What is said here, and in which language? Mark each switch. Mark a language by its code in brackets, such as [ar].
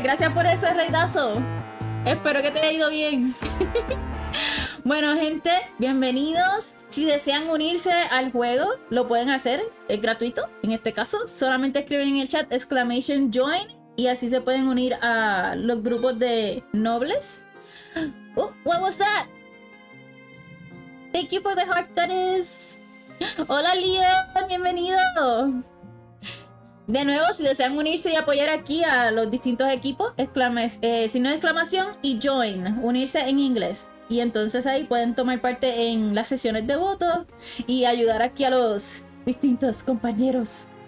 [es] Gracias por ese reidazo. Espero que te haya ido bien. Bueno, gente, bienvenidos. Si desean unirse al juego, lo pueden hacer. Es gratuito, en este caso. Solamente escriben en el chat [en] exclamation join [es] y así se pueden unir a los grupos de nobles. [en] Oh, what was that? Thank you for the heart, goddess. [es] Hola Leon, bienvenido. De nuevo, si desean unirse y apoyar aquí a los distintos equipos, signo de exclamación y join, unirse en inglés. Y entonces ahí pueden tomar parte en las sesiones de voto y ayudar aquí a los distintos compañeros.